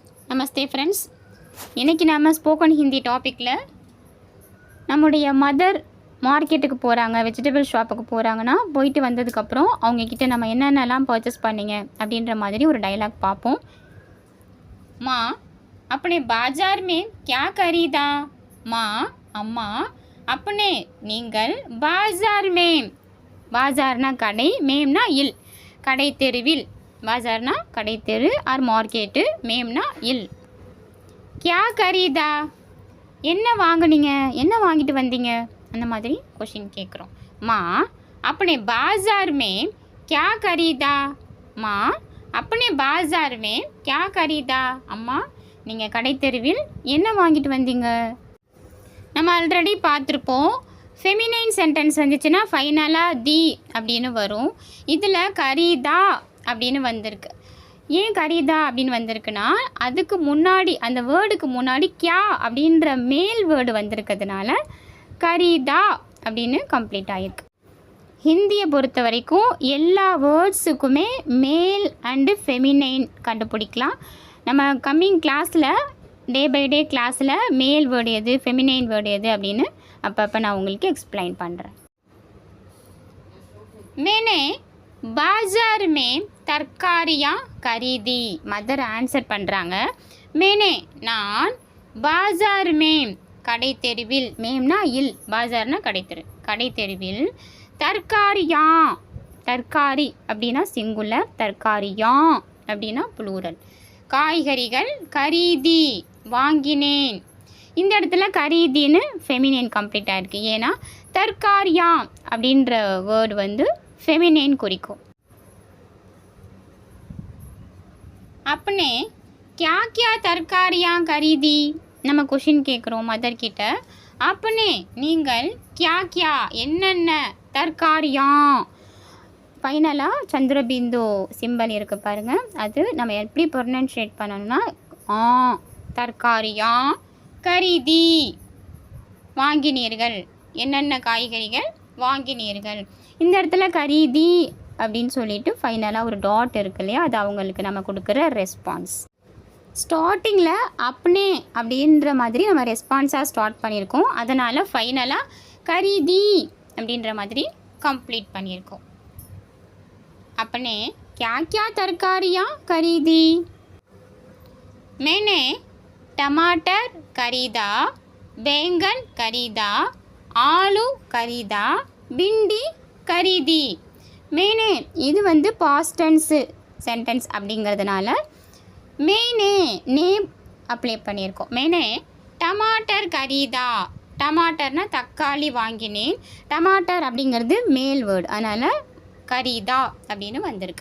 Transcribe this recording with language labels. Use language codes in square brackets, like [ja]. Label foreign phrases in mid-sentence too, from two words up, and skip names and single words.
[ta] நமஸ்தே ஃப்ரெண்ட்ஸ். இன்றைக்கி நம்ம [en] spoken Hindi topic [ta] நம்முடைய [en] mother market [ta] போகிறாங்க, [en] vegetable shop [ta] போகிறாங்கன்னா போயிட்டு வந்ததுக்கப்புறம் அவங்கக்கிட்ட நம்ம என்னென்னலாம் பர்ச்சேஸ் பண்ணிங்க அப்படின்ற மாதிரி ஒரு டைலாக் பார்ப்போம். [hi] மா अपने बाजार में क्या खरीदा? [ta] மா அம்மா अपने நீங்கள் [hi] बाजार में, [ta] बाजारனா கடை, மேம்னா இல், கடை தெருவில், बाजारனா கடை தெரு [en] or market, [ta] மேம்னா இல். [hi] क्या खरीदा [ta] என்ன வாங்குனீங்க, என்ன வாங்கிட்டு வந்தீங்க, அந்த மாதிரி கொஷின் கேட்குறோம். [hi] மா अपने बाजार में क्या खरीदा? மா अपने बाजार में क्या खरीदा? [ta] அம்மா நீங்கள் கடை தெருவில் என்ன வாங்கிட்டு வந்தீங்க? நம்ம ஆல்ரெடி பார்த்துருப்போம். [en] feminine sentence [ta] வந்துச்சுன்னா ஃபைனலாக தி அப்படின்னு வரும். இதில் கரீதா அப்படின்னு வந்திருக்கு. ஏன் கரீதா அப்படின்னு வந்திருக்குன்னா அதுக்கு முன்னாடி, அந்த வேர்டுக்கு முன்னாடி கியா அப்படின்ற [en] male word [ta] வந்திருக்கிறதுனால கரீதா அப்படின்னு கம்ப்ளீட் ஆகிருக்கு. ஹிந்தியை பொறுத்த வரைக்கும் எல்லா வேர்ட்ஸுக்குமே [en] male and feminine [ta] கண்டுபிடிக்கலாம். நம்ம [en] coming class, day by day class male word [ta] எது, [en] feminine word [ta] எது அப்படின்னு அப்பப்போ நான் உங்களுக்கு எக்ஸ்பிளைன் பண்ணுறேன். [hi] மேனே बाजार में तरकारियाँ खरीदी. [ta] மதர் ஆன்சர் பண்ணுறாங்க. மேனே நான், [hi] बाजार में [ta] கடை தெருவில், மேம்னா இல், பாஜார்னா கடை தெரு, கடை தெருவில், தர்காரியா, தர்காரி அப்படின்னா சிங்குலர், தர்காரியா அப்படின்னா ப்ளூரல், காய்கறிகள், கரீதி வாங்கினேன். இந்த இடத்துல கரீதின்னு ஃபெமினைன் கம்ப்ளீட் ஆகிருக்கு. ஏன்னா தர்காரியா அப்படின்ற வேர்டு வந்து ஃபெமினைன் குறிக்கும். [hi] अपने क्या क्या तरकारियाँ खरीदी [ta] நம்ம கொஷின் கேட்குறோம் மதர் கிட்ட. अपने நீங்கள், [hi] क्या क्या [ta] என்னென்ன, தர்காரியா ஃபைனலாக சந்திரபிந்து சிம்பல் இருக்குது பாருங்கள். அது நம்ம எப்படி ப்ரொனன்ஷியேட் பண்ணணும்னா [hi] तरकारियाँ खरीदी, [ta] வாங்கினீர்கள், என்னென்ன காய்கறிகள் வாங்கினீர்கள். இந்த இடத்துல கரீதி அப்படின்னு சொல்லிட்டு ஃபைனலாக ஒரு டாட் இருக்கு இல்லையா, அது அவங்களுக்கு நம்ம கொடுக்குற ரெஸ்பான்ஸ். ஸ்டார்டிங்கில் அப்னே அப்படின்ற மாதிரி நம்ம ரெஸ்பான்ஸாக ஸ்டார்ட் பண்ணியிருக்கோம். அதனால் ஃபைனலாக கரீதி அப்படின்ற மாதிரி கம்ப்ளீட் பண்ணியிருக்கோம். [hi] अपने क्या क्या तरकारियाँ खरीदी? मैंने टमाटर खरीदा, बैंगन खरीदा, आलू खरीदा, भिंडी खरीदी. [ta] मैंने இது வந்து [en] past tense sentence [ta] அப்படிங்கிறதுனால மேனே நேம் அப்ளை பண்ணியிருக்கோம். [hi] मैंने टमाटर खरीदा, [ta] டமாட்டர்னா தக்காளி வாங்கினேன், டமாட்டர் அப்படிங்கிறது [en] male word, [ta] அதனால் கரீதா அப்படின்னு வந்திருக்கு.